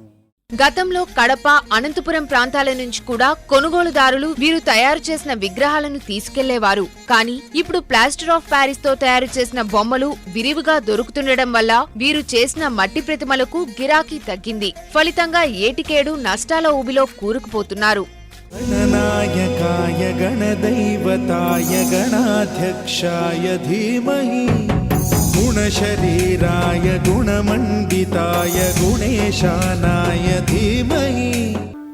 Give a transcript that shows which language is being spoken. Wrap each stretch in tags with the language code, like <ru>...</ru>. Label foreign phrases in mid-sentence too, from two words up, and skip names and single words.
<te>గతంలో కడప, అనంతపురం ప్రాంతాల నుంచి కూడా కొనుగోలుదారులు వీరు తయారు చేసిన విగ్రహాలను తీసుకెళ్లేవారు. కానీ ఇప్పుడు ప్లాస్టర్ ఆఫ్ ప్యారిస్ తో తయారు చేసిన బొమ్మలు విరివిగా దొరుకుతుండడం వల్ల వీరు చేసిన మట్టి ప్రతిమలకు గిరాకీ తగ్గింది. ఫలితంగా ఏటికేడు నష్టాల ఊబిలో కూరుకుపోతున్నారు.</te> <sa>गणनायकाय गणदैवताय गणाध्यक्षाय धीमहि गुणशरीराय गुणमण्डिताय गुणेशानाय धीमहि</sa>